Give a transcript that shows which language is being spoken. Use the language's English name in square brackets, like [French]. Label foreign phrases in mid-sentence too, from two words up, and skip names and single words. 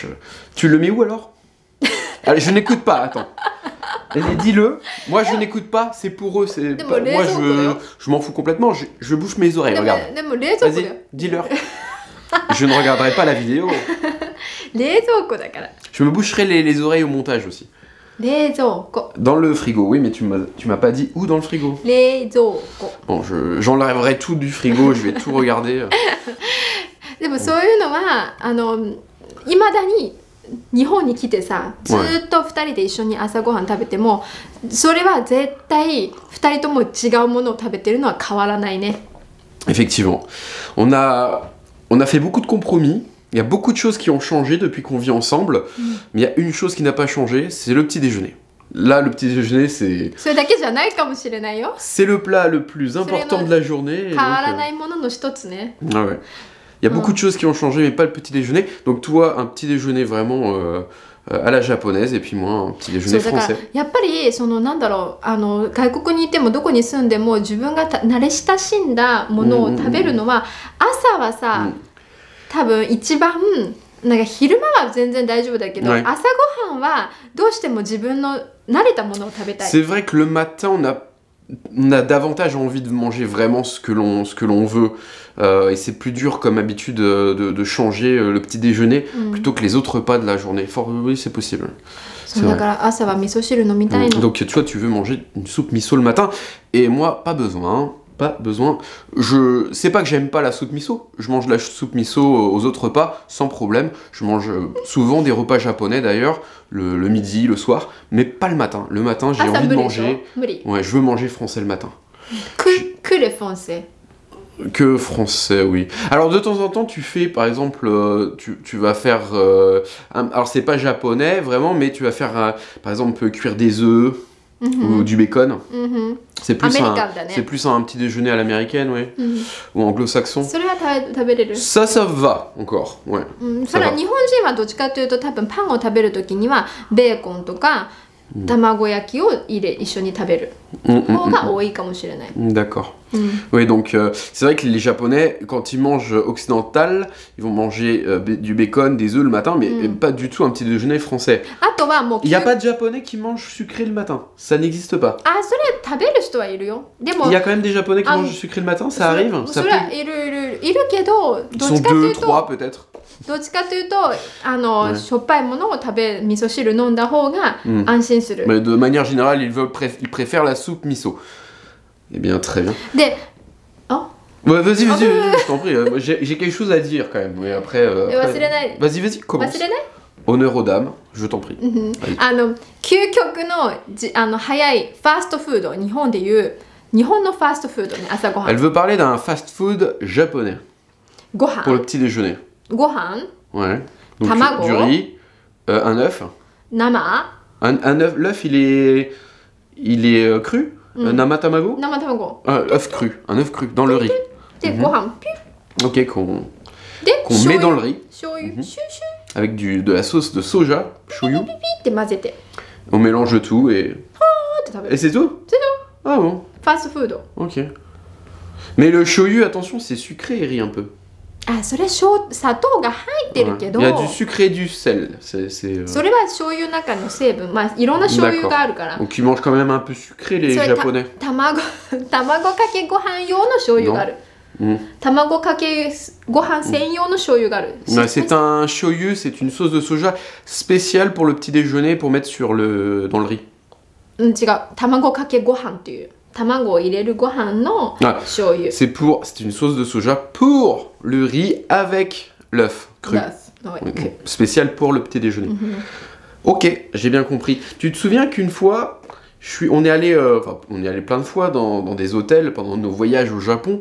[French] Tu le mets où alors? Allez, je n'écoute pas, attends. Allez, dis-le. Moi, je n'écoute pas, c'est pour eux. Moi, je m'en fous complètement. Je bouche mes oreilles, [Japanese] でも [French] regarde. [Japanese] でも冷蔵庫だ [French] Vas-y, [Japanese] よ。 [French] dis-leur. Je ne regarderai pas la vidéo. [Japanese] 冷蔵庫だから。 [French] Je me boucherai les oreilles au montage aussi. [Japanese] 冷蔵庫。 [French] Dans le frigo, oui, mais tu m'as pas dit où dans le frigo. [Japanese] 冷蔵庫。 [French] Bon, j'enlèverai tout du frigo, je vais tout regarder. [Japanese] でもそういうのはいまだに日本に来てさずーっと2人で一緒に朝ごはん食べてもそれは絶対2人とも違うものを食べてるのは変わらないね。 [French] Effectivement. On a fait beaucoup de compromis. Il y a beaucoup de choses qui ont changé depuis qu'on vit ensemble. Mais il y a une chose qui n'a pas changé, c'est le petit déjeuner. Là, le petit déjeuner, c'est [Japanese] それだけじゃないかもしれないよ。 [French] le plat le plus important de la journée. Et [Japanese] 変わ [French] donc, [Japanese] らないものの一つね。 [French] ah ouais. Il y a beaucoup de choses qui ont changé, mais pas le petit déjeuner. Donc toi, un petit déjeuner vraiment à la japonaise, et puis moi, un petit [Japanese] そ [French] déjeuner [Japanese] うだから [French] français. [Japanese] やっぱりそのなんだろう外国にいてもどこに住んでも自分が慣れ親しんだものを食べるのは朝はさ、多分一番なんか昼間は全然大丈夫だけど、はい朝ごはんはどうしても自分の慣れたものを食べたい。 [French] C'est vrai que le matin, on a davantage envie de manger vraiment ce que l'on veut. Et c'est plus dur comme habitude de changer le petit déjeuner plutôt que les autres repas de la journée. Oui, c'est possible. [Japanese] そうだから朝は味噌汁飲みたいの。 [French] Donc toi, tu veux manger une soupe miso le matin. Et moi, pas besoin. Pas besoin. C'est pas que j'aime pas la soupe miso. Je mange la soupe miso aux autres repas sans problème. Je mange souvent des repas japonais d'ailleurs, le midi, le soir, mais pas le matin. Le matin, j'ai [Japanese] 朝 [French] envie [Japanese] 無 [French] de [Japanese] 理でしょ [French] manger. [Japanese] 無理。 [French] Ouais, je veux manger français le matin. クレフォンセ。 Que français, oui. Alors de temps en temps, tu fais, par exemple, tu vas faire... alors c'est pas japonais vraiment, mais tu vas faire, par exemple, cuire des œufs ou du bacon. C'est plus, [Japanese] Américain, da ne. [French] c'est plus un petit déjeuner à l'américaine, oui. Ou anglo-saxon. [Japanese] それは食べれる。 [French] Ça va encore, ouais. [Japanese] それは日本人はどっちかというと多分パンを食べるときにはベーコンとか卵焼きを一緒に食べる方が多いかもしれない。 [French] D'accord. Oui, donc c'est vrai que les Japonais, quand ils mangent occidental, ils vont manger du bacon, des œufs le matin, mais pas du tout un petit déjeuner français. [Japanese] あとはもう [French] Il n'y a pas de Japonais qui mangent sucré le matin. Ça n'existe pas. [Japanese] あ、それ食べる人はいるよ。でも [French] Il y a quand même des Japonais qui Ah, mangent sucré le matin, ça arrive? [Japanese] そ [French] Ça [Japanese] れ [French] peut... [Japanese] はいるけど [French] Ils [Japanese] どっ [French] sont [Japanese] ちかとい [French] 2, [Japanese] うと [French] 3 peut-être. [Japanese] どっちかというとしょっぱいものを味噌汁飲んだ方が安心する。 [French] Mais de manière générale, ils préfèrent la soupe miso. Eh bien, très bien. [Japanese] で、あ、 [French] Ouais, vas-y, je t'en prie. J'ai quelque chose à dire quand même. Mais après, [Japanese] 忘れない。 [French] Vas-y, commence. [Japanese] 忘れない [French] Honneur aux dames, je t'en prie. [Japanese] 究極の早いファーストフード、日本でいう日本のファーストフードね、朝ごは [French] Elle [Japanese] ん。 [French] veut parler d'un fast-food japonais [Japanese] ご [French] pour le [Japanese] 飯、 [French] petit déjeuner. [Japanese] ご飯、 [French] Ouais. Donc Tamago. du riz, un œuf. [Japanese] 生、 [French] Un œuf, l'œuf il est cru. [Japanese] 生卵. 生卵。 [French] Œuf cru, un œuf cru dans le riz. [Japanese] で、ご飯、ピュッ。 [French] Ok, qu'on [Japanese] で、 [French] met dans le riz [Japanese] 醤油、シュシュ [French] avec de la sauce de soja, shoyu. [Japanese] ピって混ぜて、 [French] On mélange tout et [Japanese] って食べる。 [French] c'est tout. C'est Ah bon, [Japanese] ファーストフード。 [French] ok. Mais le shoyu, attention, c'est sucré, riz un peu. [Japanese] あ、それ砂糖が入ってるけど、 [French] Il y a du sucre et du sel. [Japanese] それは醤油の中の成分、まあいろんな醤油があるから。 [French] Donc ils mangent quand même un peu sucré les [Japanese] それ [French] japonais. [Japanese] 卵かけご飯用の醤油がある。卵かけご飯専用の醤油がある。 [French] C'est un shoyu, c'est une sauce de soja spéciale pour le petit déjeuner pour mettre dans le riz. [Japanese] うん、違う。卵かけご飯っていう。卵を入れるご飯の [French] Ah, [Japanese] 醤油。 [French] c'est une sauce de soja pour le riz avec l'œuf cru. [Japanese] はい [French] Spécial pour le petit déjeuner. Ok, j'ai bien compris. Tu te souviens qu'une fois, on est allé plein de fois dans des hôtels pendant nos voyages au Japon.